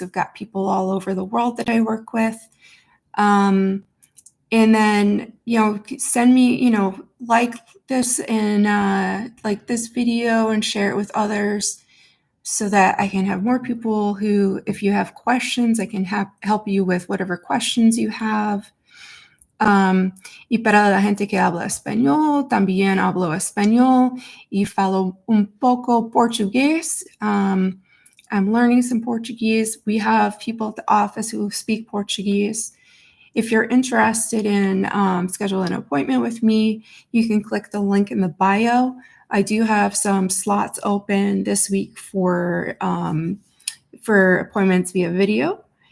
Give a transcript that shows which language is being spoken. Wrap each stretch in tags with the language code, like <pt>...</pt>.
<en>I've got people all over the world that I work with. And then, send me, like this and like this video and share it with others so that I can have more people who, if you have questions, I can help you with whatever questions you have.</en> <es>Y para la gente que habla español, también hablo español y falo un poco portugués.</es> <en>I'm learning some Portuguese. We have people at the office who speak Portuguese. If you're interested in scheduling an appointment with me, you can click the link in the bio. I do have some slots open this week for appointments via video.</en>